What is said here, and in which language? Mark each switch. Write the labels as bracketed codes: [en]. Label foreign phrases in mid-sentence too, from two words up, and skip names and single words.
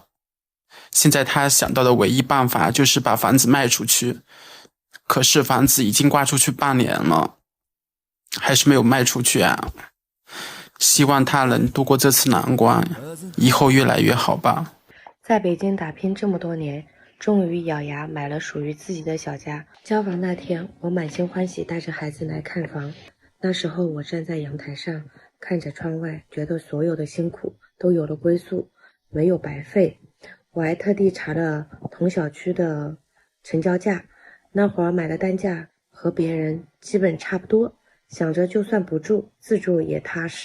[zh] 現在他想到的唯一辦法就是把房子賣出去，可是房子已經掛出去半年了，還是沒有賣出去啊。希望他能度過這次難關，以後越來越好吧。在北京打拼這麼多年，終於咬牙買了屬於自己的小家。交房那天，我滿心歡喜帶着孩子來看房。那時候我站在陽台上，看着窗外，覺得所有的辛苦都有了歸宿，沒有白費。我還特地查了同小區的成交價，那會兒買的單價和別人基本差不多，想着就算不住，自住也踏實。